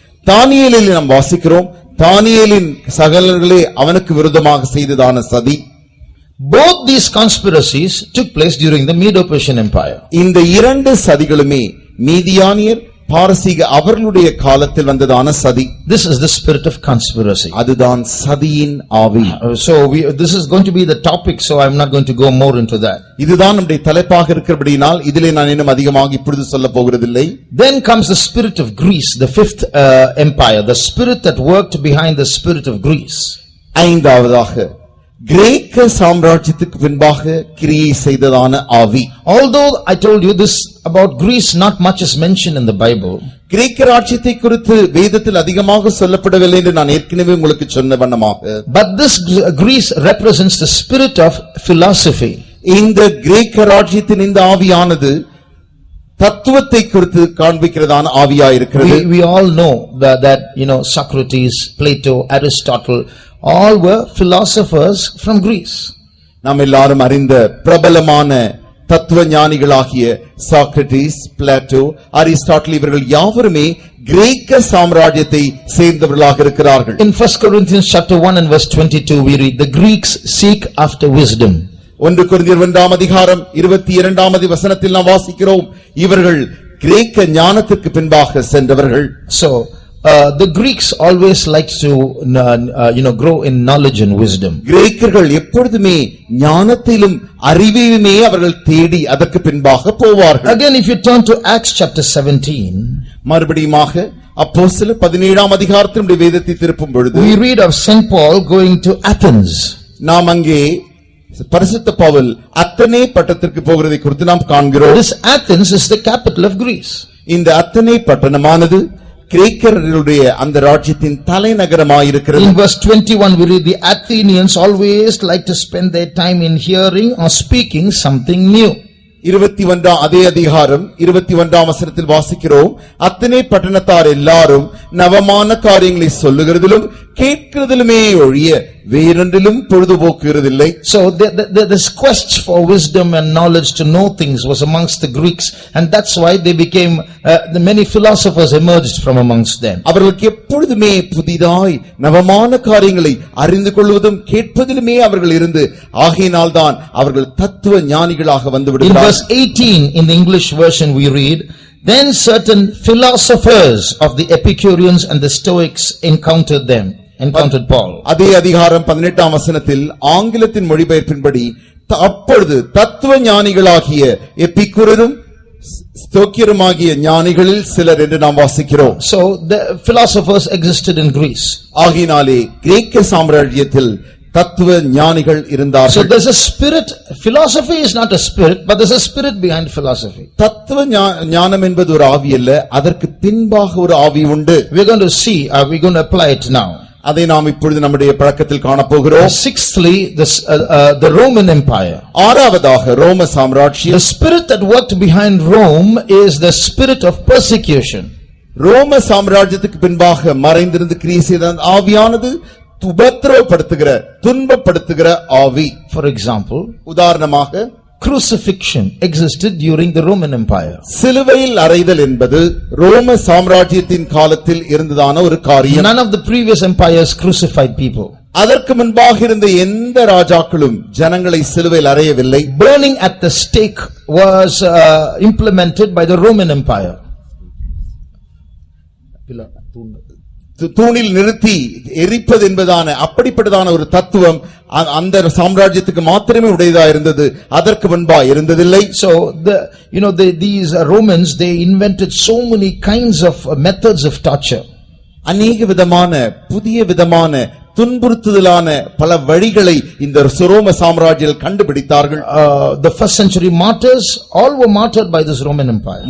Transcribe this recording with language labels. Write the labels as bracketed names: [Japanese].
[Tamil] தானியேலில் நாம் வாசிக்கிறோம். தானியேலின் சகலர்களே அவனுக்கு விரோதமாக செய்ததான சதி. [English] Both these conspiracies took place during the Medo-Persian Empire. [Tamil] இந்த 2 சதிகளுமே மீதியானியர் பாரசீக அவர்களுடைய காலத்தில் வந்ததான சதி. [English] This is the spirit of conspiracy. [Tamil] அதுதான் சதியின் ஆவி. [English] So this is going to be the topic, so I'm not going to go more into that. [Tamil] இதுதான் நம்முடைய தலைப்பாக இருக்கிறபடியால் இதிலே நான் இன்னும் அதிகமாக இப்பொழுது சொல்ல போகிறதில்லை. [English] Then comes the spirit of Greece, the 5th empire, the spirit that worked behind the spirit of Greece. [Tamil] ஐந்தாவதாக கிரேக்க சாம்ராஜ்யத்துக்கு பின்பாக கிரியை செய்ததான ஆவி. [English] Although I told you this about Greece, not much is mentioned in the Bible. [Tamil] கிரேக்க ராஜ்யத்தை குறித்து வேதத்தில் அதிகமாக சொல்லப்படவில்லை என்று நான் ஏற்கனவே உங்களுக்கு சொன்ன வண்ணமாக. [English] But this Greece represents the spirit of philosophy. [Tamil] இந்த கிரேக்க ராஜ்யத்தின் இந்த ஆவியானது தத்துவத்தை குறித்து காண்பிக்கிறதான ஆவியாயிருக்கிறது. [English] We all know that Socrates, Plato, Aristotle, all were philosophers from Greece. [Tamil] நாம் எல்லாரும் அறிந்த பிரபலமான தத்துவ ஞானிகளாகிய சாக்ரட்டிஸ், பிளாட்டோ, அரிஸ்டாட்டில் இவர்கள் யாவருமே கிரேக்க சாம்ராஜ்யத்தை சேர்ந்தவர்களாக இருக்கிறார்கள். [English] In 1 Corinthians chapter 1 and verse 22 we read, the Greeks seek after wisdom. [Tamil] 1 கொரிந்தியர் 1ஆம் அதிகாரம் 22ஆம் வசனத்தில் நாம் வாசிக்கிறோம், இவர்கள் கிரேக்க ஞானத்திற்கு பின்பாக சென்றவர்கள். [English] So the Greeks always like to grow in knowledge and wisdom. [Tamil] கிரேக்கர்கள் எப்பொழுதுமே ஞானத்திலும் அறிவிலுமே அவர்கள் தேடி அதற்கு பின்பாக போவார்கள். [English] Again, if you turn to Acts chapter 17, [Tamil] மறுபடியுமாக அப்போஸ்தலர் 17ஆம் அதிகாரத்தினுடைய வேதத்தை திருப்பும் பொழுது [English] we read of Saint Paul going to Athens. [Tamil] நாம் அங்கே பரிசுத்த பவுல் அத்தனே பட்டணத்திற்கு போகிறதை குறித்து நாம் காண்கிறோம். [English] This Athens is the capital of Greece. [Tamil] இந்த அத்தனே பட்டணமானது கிரேக்கர்களுடைய அந்த ராஜ்யத்தின் தலைநகரமாயிருக்கிறது. [English] In verse 21 we read, the Athenians always like to spend their time in hearing or speaking something new. [Tamil] 21 அதே அதிகாரம் 21ஆம் வசனத்தில் வாசிக்கிறோம், அத்தனை பட்டணத்தார் எல்லாரும் நவமான காரியங்களை சொல்லுகிறதிலும் கேட்கிறதிலுமே ஒழிய வேறொன்றிலும் பொழுதுபோக்குகிறதில்லை. [English] So this quest for wisdom and knowledge to know things was amongst the Greeks, and that's why they became the many philosophers emerged from amongst them. [Tamil] அவர்களுக்கு எப்பொழுதுமே புதிதாய் நவமான காரியங்களை அறிந்து கொள்வதும் கேட்பதிலுமே அவர்கள் இருந்து ஆகையினால்தான் அவர்கள் தத்துவ ஞானிகளாக வந்து விடுகிறார்கள். [English] In verse 18 in the English version we read, then certain philosophers of the Epicureans and the Stoics encountered them. encountered Paul. [Tamil] அதே அதிகாரம் 18ஆம் வசனத்தில் ஆங்கிலத்தின் மொழிபெயர்ப்பின்படி அப்பொழுது தத்துவ ஞானிகளாகிய எபிக்குரரும் ஸ்தோக்கியருமாகிய ஞானிகளில் சிலர் என்று நாம் வாசிக்கிறோம். [English] So the philosophers existed in Greece. [Tamil] ஆகினாலே கிரேக்க சாம்ராஜ்யத்தில் தத்துவ ஞானிகள் [English] So [Tamil] இருந்தார்கள். [English] there's a spirit, philosophy is not a spirit, but there's a spirit behind philosophy. [Tamil] தத்துவ ஞானம் என்பது ஒரு ஆவி அல்ல, அதற்கு பின்பாக ஒரு ஆவி உண்டு. [English] We're going to see, we're going to apply it now. [Tamil] அதை நாம் இப்பொழுது நம்முடைய பழக்கத்தில் காணப்போகிறோம். [English] Sixthly, the Roman Empire. [Tamil] ஆறாவதாக ரோம [English] The [Tamil] சாம்ராஜ்யம். [English] spirit that worked behind Rome is the spirit of persecution. [Tamil] ரோம சாம்ராஜ்யத்துக்கு பின்பாக மறைந்திருந்து கிரியை செய்த ஆவியானது உபத்திரவப்படுத்துகிற துன்பப்படுத்துகிற ஆவி. [English] For example, [Tamil] உதாரணமாக [English] crucifixion existed during the Roman Empire. [Tamil] சிலுவையில் அறைதல் என்பது ரோம சாம்ராஜ்யத்தின் காலத்தில் இருந்ததான ஒரு காரியம். [English] None of the previous empires crucified people. [Tamil] அதற்கு முன்பாக இருந்த எந்த ராஜாக்களும் ஜனங்களை சிலுவையில் அறையவில்லை. [English] Burning at the stake was implemented by the Roman Empire. [Tamil] தூணில் நிறுத்தி எரிப்பது என்பதான அப்படிப்பட்டதான ஒரு தத்துவம் அந்த சாம்ராஜ்யத்துக்கு மாத்திரமே உடையதா இருந்தது, அதற்கு முன்பா இருந்ததில்லை. [English] So these Romans, they invented so many kinds of methods of torture. [Tamil] அநேக விதமான புதிய விதமான துன்புறுத்துதலான பல வழிகளை இந்த ரோம சாம்ராஜ்யம் கண்டுபிடித்தார்கள். [English] The first century martyrs all were martyred by this Roman Empire.